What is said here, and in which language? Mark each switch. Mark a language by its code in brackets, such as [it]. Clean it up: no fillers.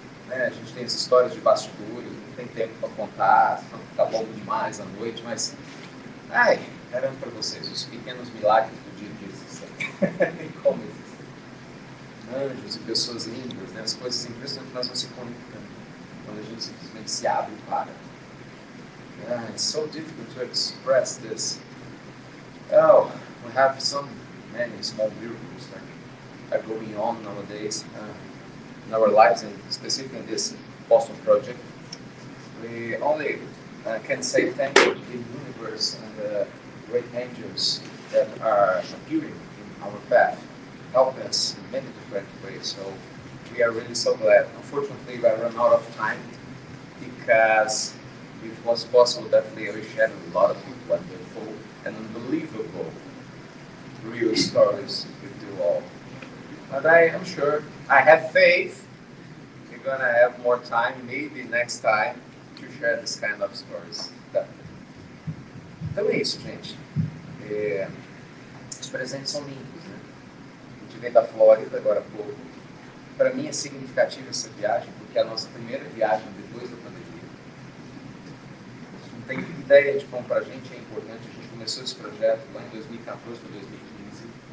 [pt] A gente tem as histórias de bastidores, não tem tempo para contar, senão fica longo demais à noite, mas garanto para vocês, os pequenos milagres do dia a dia existem. Como existem. Anjos e pessoas lindas, né? As coisas impressionantes que nós vamos se conectando quando a gente simplesmente se abre e para. [en] It's so difficult to express this. Oh, we have many small miracles that are going on nowadays in our lives, and specifically in this Boston project. We only can say thank you to the universe and the great angels that are appearing in our path, help us in many different ways. So we are really so glad. Unfortunately, we run out of time because if it was possible, definitely I will share a lot of wonderful and unbelievable real stories with you all. But I am sure, I have faith, we're going to have more time, maybe next time, to share this kind of stories. [pt] Definitely. Então é isso, gente. Os presentes são lindos, né? A gente veio da Flórida agora há pouco. Para mim é significativa essa viagem, porque é a nossa primeira viagem depois da pandemia. Não tem ideia de como para a gente é importante. A gente começou esse projeto lá em 2014 para 2015.